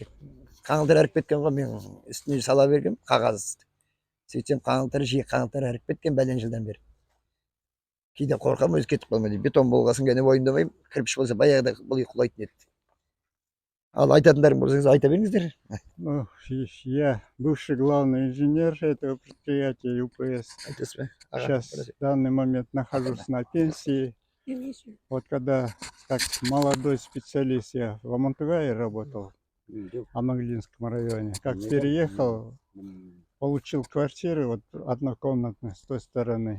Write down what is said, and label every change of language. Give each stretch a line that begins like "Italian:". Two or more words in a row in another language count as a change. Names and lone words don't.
Kazakh: Қаңылтыр әріп кеткен ғой, мен үстіне сала бергем қағаз. Сөйтсем қаңылтыр әріп кеткен бәлен жылдан бері. Кейде қорқам, өзі кетіп қалмайды. Бетон болғасын гәне ойындамайым. Кірпіш болса баяғыда бұл үй құлайтын еді. Ал айтатындарың болсаңыз айта беріңіздер.
Russian: Ну, я бывший главный инженер этого предприятия ЮПС.
Kazakh: Айтасыз ба?
Russian: Сейчас в данный момент нахожусь на пенсии. Вот когда как молодой специалист я в Амантугае работал, в Амаглинском районе. Как переехал, получил квартиру, вот однокомнатную с той стороны.